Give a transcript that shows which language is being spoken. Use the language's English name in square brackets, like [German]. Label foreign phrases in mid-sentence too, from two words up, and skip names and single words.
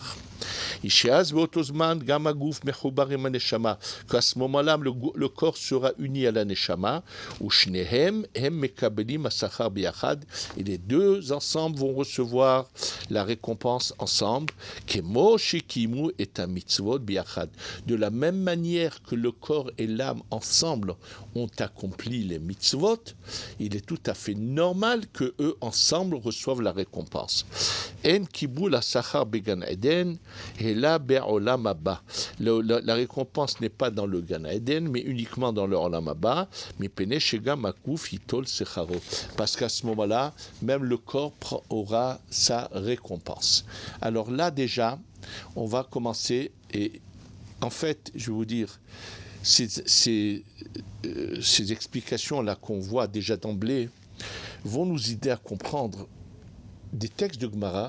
[French] Qu'à ce moment-là, le corps sera uni à la Neshama, et les deux ensemble vont recevoir la récompense ensemble, de la même manière que le corps et l'âme ensemble ont accompli les mitzvot, il est tout à fait normal que eux ensemble reçoivent la récompense. [Hebrew] En kibul asachar began Eden, [French] et là, [Hebrew] be'olam haba. [French] La récompense n'est pas dans le Gan Eden, mais uniquement dans le Olam haba. [Hebrew] Mipene shega makuf hitol secharo. [French] Parce qu'à ce moment-là, même le corps aura sa récompense. Alors là, déjà, on va commencer, et en fait, je vais vous dire, ces explications-là qu'on voit déjà d'emblée vont nous aider à comprendre des textes de Gemara.